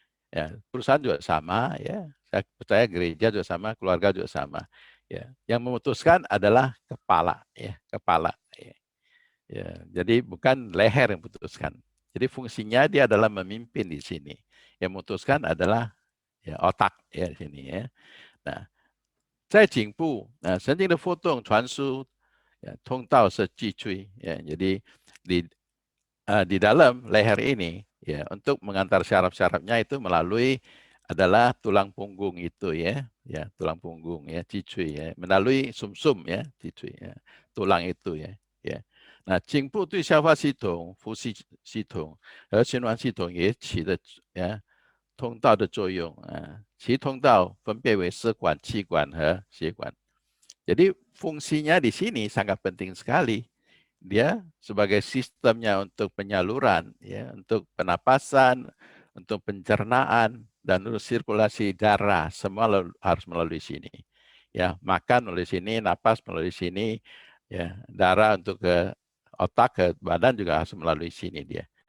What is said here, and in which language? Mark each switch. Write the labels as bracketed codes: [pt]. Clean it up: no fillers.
[id] Ya, perusahaan juga sama ya. Saya percaya gereja juga sama, keluarga juga sama. Ya, yang memutuskan adalah kepala ya, kepala ya. Ya, jadi bukan leher yang memutuskan. Jadi fungsinya dia adalah memimpin di sini. Yang memutuskan adalah ya otak ya di sini ya. [zh] Nah, 在颈部，神经的波动传输通道是脊椎ya. [id] Jadi di dalam leher ini ya untuk mengantar syaraf-syarafnya itu melalui adalah tulang punggung itu ya, ya tulang punggung ya, cicui ya, melalui sumsum ya, cicui ya, tulang itu ya, ya. [zh] Nah, 颈部对消化系统、呼吸系统和循环系统也起的呀通道的作用啊，其通道分别为食管、气管和血管。 [id] jadi fungsinya di sini sangat penting sekali. Dia sebagai sistemnya untuk penyaluran, ya, untuk penapasan, untuk pencernaan, dan untuk sirkulasi darah, semua harus melalui sini. Ya, makan melalui sini, napas melalui sini, ya, darah untuk ke otak, ke badan juga harus melalui sini dia.